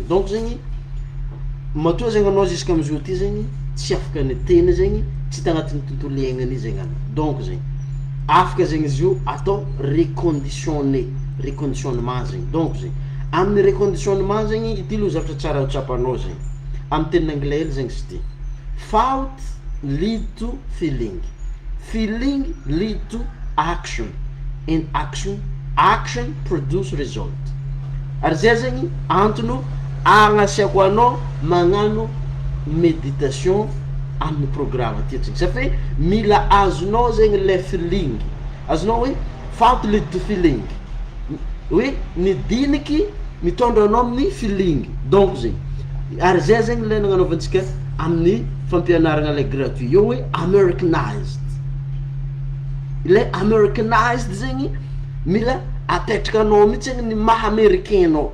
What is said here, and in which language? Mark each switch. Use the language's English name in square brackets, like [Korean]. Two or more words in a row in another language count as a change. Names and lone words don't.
[Malagasy] Donc zegny matoa zegny anao jusqu'à am'izao ty zegny tsy afaka ny teny zegny tsy tagnatiny tontolo iainana izy zegny. Donc zegny afaka zegny izy io atao reconditionnement zegny. Donc zegny amin'ny reconditionnement zegny ity lo zavatra tsara tsapanao zegny. Amin'ny teny anglais hely zegny izy ty. [English] Thought lead to feeling. Feeling lead to action. And action produce result. [Malagasy] Ary zay zegny antony agnasiako anao magnano méditation amin'ny programme ty zegny. [French] Ça fait [Malagasy] mila azonao zegny le feeling. Azonao hoe [English] thought lead to feeling. [Malagasy] Oui, ny diniky mitondra anao amin'ny feeling. Donc zegny ary zay zegny le nagnanaovantsika amin'ny fampianarana le gratuit io hoe Americanized. Le Americanized zegny mila apetraka anao mihitsy zegny ny maha américainao.